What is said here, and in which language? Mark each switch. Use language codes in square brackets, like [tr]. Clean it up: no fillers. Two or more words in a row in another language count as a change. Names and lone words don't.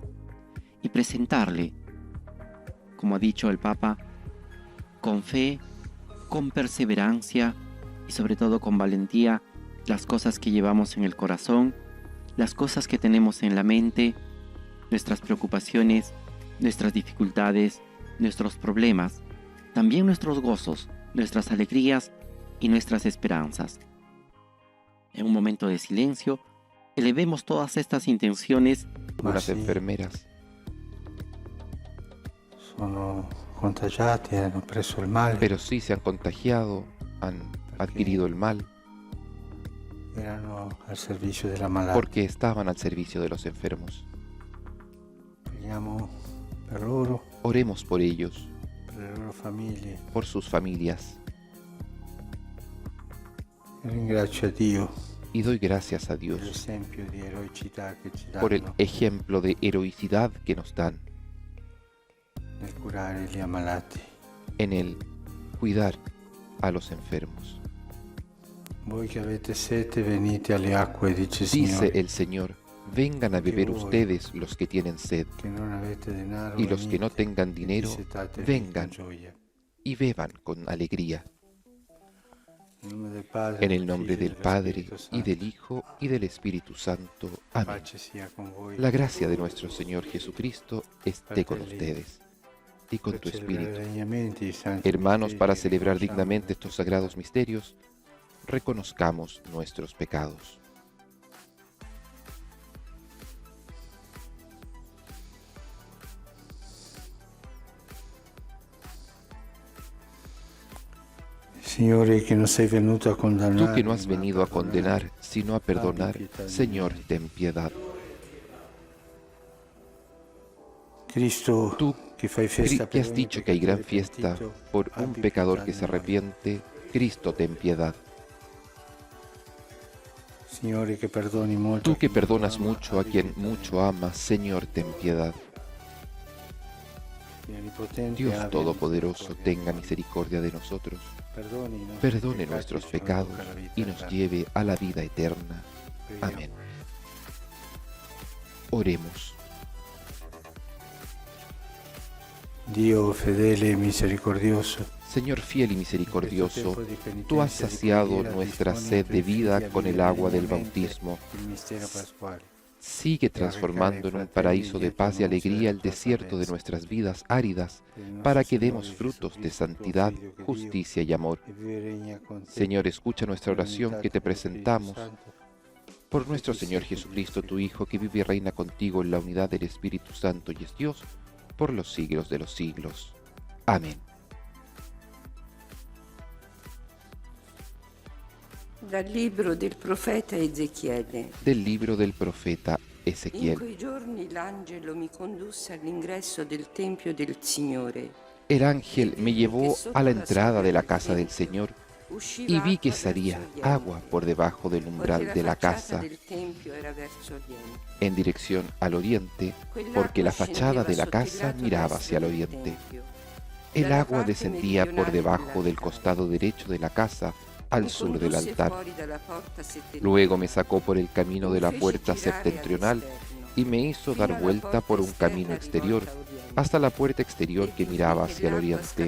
[es] Y presentarle, como ha dicho el Papa, con fe, con perseverancia y sobre todo con valentía, las cosas que llevamos en el corazón, las cosas que tenemos en la mente, nuestras preocupaciones, nuestras dificultades, nuestros problemas, también nuestros gozos, nuestras alegrías y nuestras esperanzas. En un momento de silencio, elevemos todas estas intenciones. Unas enfermeras [it] sono contagiati, hanno preso il male. [es] pero sí se han contagiado, han adquirido el mal, [it] Erano al servizio della malata. [es] porque estaban al servicio de los enfermos. [it] Preghiamo per loro, [es] Oremos por ellos, [it] per le loro famiglie. [es] por sus familias, [it] E ringrazio a Dio [es] y doy gracias a [it] per [es] Dios [it] l'esempio di eroicità che ci [es] por el [it] danno [es] ejemplo de heroicidad que nos dan [it] nel curare gli ammalati. [es] en el cuidar a los enfermos. [it] Voi che avete sete venite alle acque, dice il [es] Dice [it] Signore, [es] el Señor, vengan a beber ustedes los que tienen sed, [it] che non avete denaro, [es] y los que no [it] venite, [es] tengan [it] e [es] dinero, [it] dissetate [es] vengan [it] con gioia. [es] y beban con alegría. [it] Nel nome del Padre, [es] En el nombre [it] Figlio e [es] del [it] dello [es] Padre, [it] Spirito [es] y [it] Santo. [es] del Hijo, y del Espíritu Santo. Amén. [it] Pace sia con voi. [es] La gracia de nuestro Señor Jesucristo esté con ustedes y con tu [it] Per celebrare [es] espíritu. [it] degnamente i santi [es] Hermanos, [it] misteri [es] para [it] che [es] celebrar [it] conosciamo, [es] dignamente estos sagrados misterios, reconozcamos nuestros pecados. [it] Signore, che non sei venuto a condannare, [es] Tú que no has [it] ma [es] venido a [it] perdonare. [es] condenar, sino a perdonar, Señor, ten piedad. [it] Cristo, [es] Tú [it] che fai festa [es] que [it] per [es] has [it] ogni [es] dicho que hay gran [it] peccatore [es] fiesta [it] pentito, [es] por un [it] abbi [es] pecador [it] pietà [es] que [it] di [es] se [it] noi. [es] arrepiente, Cristo, ten piedad. [it] Signore, che perdoni molto [es] Tú [it] a [es] que [it] chi [es] perdonas [it] ama, [es] mucho a [it] abbi [es] quien [it] pietà di [es] mucho amas, Señor, ten piedad. [it] noi. Dio Onnipotente, [es] Dios [it] abbi [es] Todopoderoso, [it] misericordia [es] tenga [it] di noi. [es] misericordia de nosotros, [it] Perdoni i nostri [es] perdone [it] peccati, [es] nuestros [it] ci [es] pecados [it] conduca alla vita [es] y nos [it] eterna. [es] lleve a la vida eterna. [it] Preghiamo. [es] Amén. Oremos. [it] Dio fedele e misericordioso, [es] Señor fiel y misericordioso, tú has saciado nuestra sed de vida con el agua del bautismo. [it] il mistero pasquale. [es] Sigue transformando en un paraíso de paz y alegría el desierto de nuestras vidas áridas, para que demos frutos de santidad, justicia y amor. [it] E vive e regna con te, [es] Señor, escucha nuestra oración que te [it] nell'unità dello Spirito [es] presentamos [it] Santo, [es] por nuestro Señor Jesucristo, tu Hijo, que vive y reina contigo en la unidad del Espíritu Santo y es Dios, por los siglos de los siglos. Amén. [it] Dal libro del profeta Ezechiele. [es] Del libro del profeta [it] In [es] Ezequiel. [it] quei giorni l'angelo mi condusse all'ingresso del Tempio del Signore. [es] El ángel me llevó a la entrada de la casa del Señor [it] Usciva [es] y vi que [it] acqua [es] salía [it] verso oriente, [es] agua por debajo del [it] poiché [es] umbral de la [it] facciata [es] casa [it] del tempio era verso oriente. [es] en dirección al oriente, porque la fachada de la casa miraba hacia el oriente. El agua descendía por debajo del costado derecho de la casa al sur del altar. Luego me sacó por el camino de la puerta septentrional y me hizo dar vuelta por un camino exterior hasta la puerta exterior que miraba hacia el oriente.